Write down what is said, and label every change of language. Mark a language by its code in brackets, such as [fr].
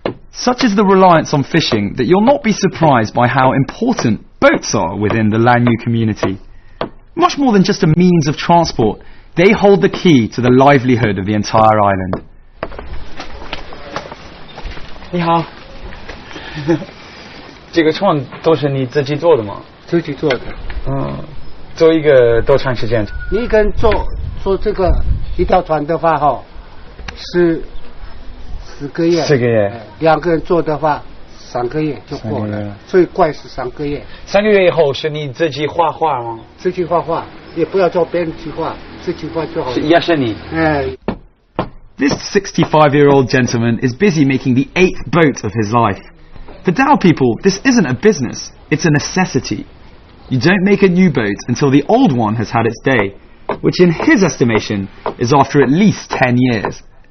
[en] Such is the reliance on fishing that you'll not be surprised by how important boats are within the Lanyu community. Much more than just a means of transport, they hold the key to the livelihood of the entire island. [zh] 你好，这个创都是你自己做的吗？自己做的。做一个多长时间？你一个人做这个一条船的话是10个月。10个月。 2个人做的话3个月就过了，最快是3个月。 3个月以后是你自己画画吗？自己画画，也不要叫别人去画，自己画就好了。也是你。 [en] This 65-year-old gentleman is busy making the 8th boat of his life. For Dao people, this isn't a business, it's a necessity. You don't make a new boat until the old one has had its day, which in his estimation is after at least 10 years.